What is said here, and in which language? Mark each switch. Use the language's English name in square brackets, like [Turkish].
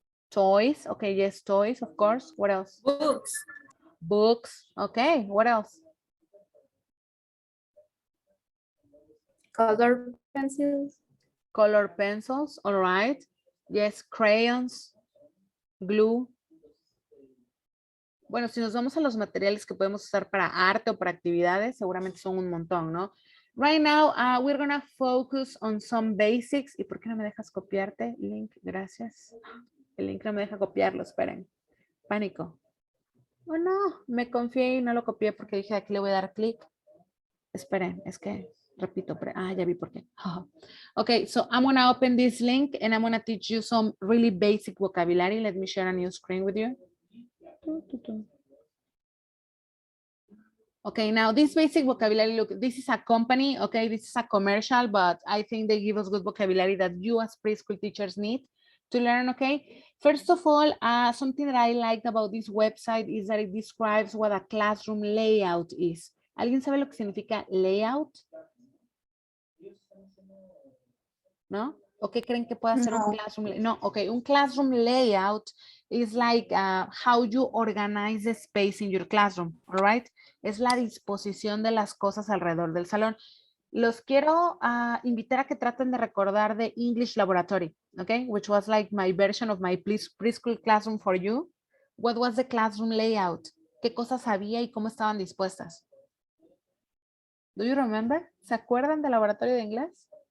[English] Toys, okay, yes, toys, of course. What else? Books. Books, okay, what else? Color pencils. Color pencils, all right. Yes, crayons, glue. [Spanish] Bueno, si nos vamos a los materiales que podemos usar para arte o para actividades, seguramente son un montón, ¿no? [English] Right now, we're gonna focus on some basics. [Spanish] ¿Y por qué no me dejas copiarte, Link? Gracias. El link no me deja copiarlo, esperen. Pánico. Oh, no, me confié y no lo copié porque dije aquí le voy a dar clic. Esperen, es que, repito, ya vi por qué. [English] Okay, so I'm gonna open this link and I'm gonna teach you some really basic vocabulary. Let me share a new screen with you. Okay, now this basic vocabulary, look, this is a company, okay, this is a commercial, but I think they give us good vocabulary that you as preschool teachers need to learn, okay? First of all, something that I liked about this website is that it describes what a classroom layout is. [Spanish] ¿Alguien sabe lo que significa layout? ¿No? ¿O qué creen que puede ser un classroom? [English] No, okay, un classroom layout is like how you organize the space in your classroom, all right? [Spanish] Es la disposición de las cosas alrededor del salón. Los quiero invitar a que traten de recordar de English Laboratory, okay? [English] Which was like my version of my preschool classroom for you. What was the classroom layout? [Spanish] ¿Qué cosas había y cómo estaban dispuestas? [English] Do you remember? [Spanish] ¿Se acuerdan del laboratorio de inglés?